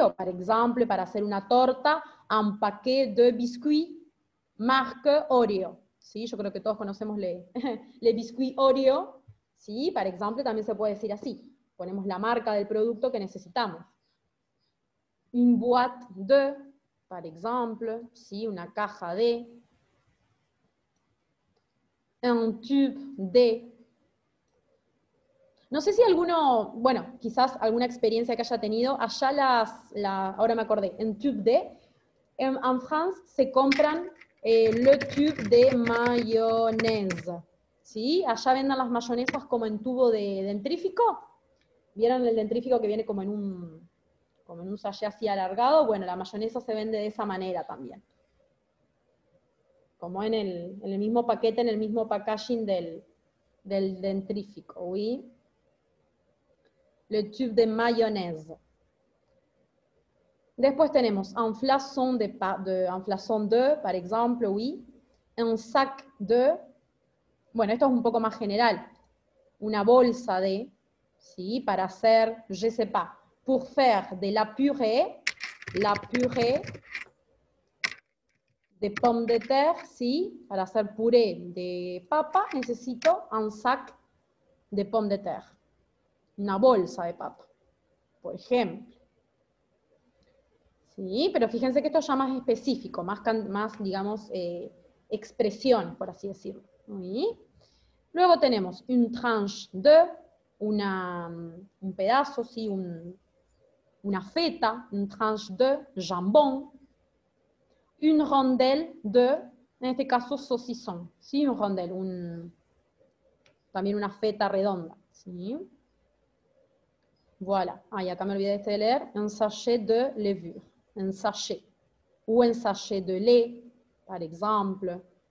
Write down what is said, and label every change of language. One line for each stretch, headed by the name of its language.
Spanish: O, por ejemplo, para hacer una torta,
French: un paquet de biscuits marque Oreo.
Spanish: ¿Sí? Yo creo que todos conocemos
French: le biscuit Oreo.
Spanish: ¿Sí? Por ejemplo, también se puede decir así. Ponemos la marca del producto que necesitamos.
French: Une boîte de, par exemple, ¿sí?
Spanish: Una caja de.
French: Un tube de.
Spanish: No sé si alguno, bueno, quizás alguna experiencia que haya tenido, allá ahora me acordé, en tube de, en France se compran
French: le tube de mayonnaise,
Spanish: ¿sí? Allá venden las mayonesas como en tubo de dentrífico. ¿Vieron el dentrífico que viene como en un sachet así alargado? Bueno, la mayonesa se vende de esa manera también. Como en el mismo paquete, en el mismo packaging del dentrífico, ¿oui?
French: Le tube de mayonnaise.
Spanish: Después tenemos un
French: flasson de, par exemple, oui. Un sac de,
Spanish: bueno, esto es un poco más general. Una bolsa de, ¿sí? Para hacer,
French: je sais pas, pour faire de la purée de pommes de terre, ¿sí?
Spanish: Para hacer puré de papa necesito
French: un sac de pommes de terre.
Spanish: Una bolsa de papa, por ejemplo. Sí, pero fíjense que esto ya más específico, más digamos, expresión, por así decirlo. Oui. Luego tenemos
French: une tranche de,
Spanish: un pedazo, ¿sí? Una feta,
French: une tranche de jambon, une rondelle de,
Spanish: en este caso,
French: saucisson, ¿sí?
Spanish: Un rondelle, también una feta redonda, ¿sí?
French: Voilà.
Spanish: Ah, y acá me olvidé de leer,
French: un sachet de levure, un sachet, ou un sachet de lait, par exemple.